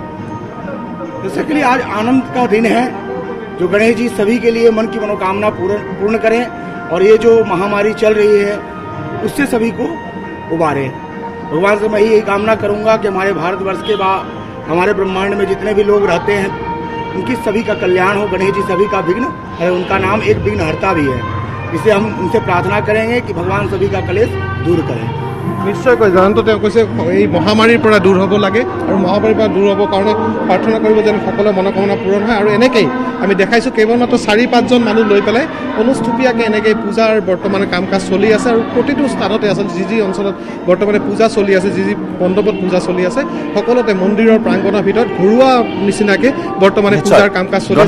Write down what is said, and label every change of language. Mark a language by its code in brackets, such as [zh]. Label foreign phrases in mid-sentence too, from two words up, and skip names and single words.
[hi] जैसे के लिए आज आनंद का दिन है, जो गणेश जी सभी के लिए मन की मनोकामना पूर्ण करें, और ये जो महामारी चल रही है उससे सभी को उबारे। भगवान से मैं यही कामना करूंगा कि हमारे भारतवर्ष के हमारे ब्रह्मांड में जितने भी लोग रहते हैं उनकी सभी का कल्याण हो। गणेश जी सभी का विघ्न है, उनका नाम एक विघ्न हरता भी है। इसे हम उनसे प्रार्थना करेंगे कि भगवान सभी का कलेश दूर करें। [as] নিশ্চয়কৈ জয়ন্ত তেওঁ কৈছে এই মহামাৰীৰ পৰা দূৰ হ'ব লাগে, আৰু মহামাৰীৰ পৰা দূৰ হ'বৰ কাৰণে প্ৰাৰ্থনা কৰিব যেন সকলোৰে মনোকামনা পূৰণ হয়। আৰু এনেকেই আমি দেখাইছোঁ কেৱলমাত্ৰ 4-5জন মানুহ লৈ পেলাই অনুষ্টুপীয়াকৈ এনেকৈ পূজাৰ বৰ্তমানে কাম কাজ চলি আছে, আৰু প্ৰতিটো স্থানতে আচলতে যি অঞ্চলত বৰ্তমানে পূজা চলি আছে, যি মণ্ডপত পূজা চলি আছে, সকলোতে মন্দিৰৰ প্ৰাংগণৰ ভিতৰত ঘৰুৱা নিচিনাকৈ বৰ্তমানে পূজাৰ কাম কাজ চলি আছে।